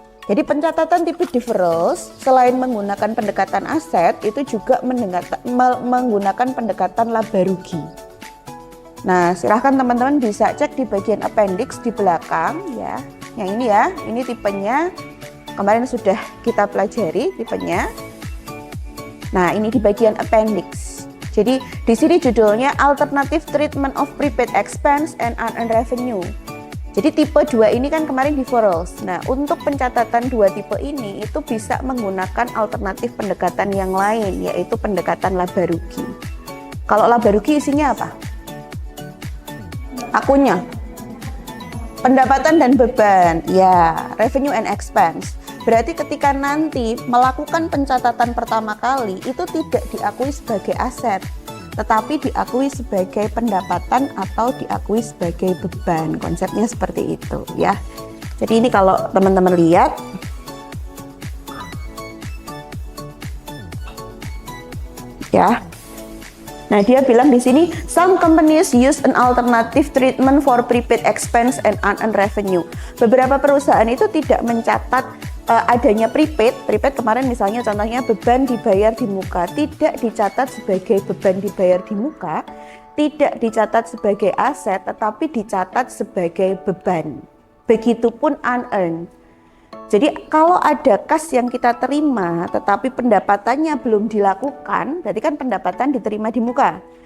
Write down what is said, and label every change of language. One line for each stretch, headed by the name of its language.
Indonesian: Jadi pencatatan tipe deferrals selain menggunakan pendekatan aset itu juga menggunakan pendekatan laba rugi. Nah, silahkan teman-teman bisa cek di bagian appendix di belakang ya. Yang ini ya, ini tipenya kemarin sudah kita pelajari tipenya. Nah, ini di bagian appendix. Jadi di sini judulnya Alternative Treatment of Prepaid Expense and Unearned Revenue. Jadi tipe 2 ini kan kemarin deferrals. Nah, untuk pencatatan dua tipe ini itu bisa menggunakan alternatif pendekatan yang lain, yaitu pendekatan laba rugi. Kalau laba rugi isinya apa? Akunnya. Pendapatan dan beban, ya, revenue and expense. Berarti ketika nanti melakukan pencatatan pertama kali itu tidak diakui sebagai aset, tetapi diakui sebagai pendapatan atau diakui sebagai beban. Konsepnya seperti itu ya. Jadi ini kalau teman-teman lihat ya. Nah, dia bilang di sini
English: some companies use an alternative treatment for prepaid expense and unearned revenue.
Indonesian: Beberapa perusahaan itu tidak mencatat adanya prepaid kemarin misalnya contohnya beban dibayar di muka, tidak dicatat sebagai beban dibayar di muka, tidak dicatat sebagai aset, tetapi dicatat sebagai beban. Begitupun unearned. Jadi kalau ada kas yang kita terima tetapi pendapatannya belum dilakukan, berarti kan pendapatan diterima di muka.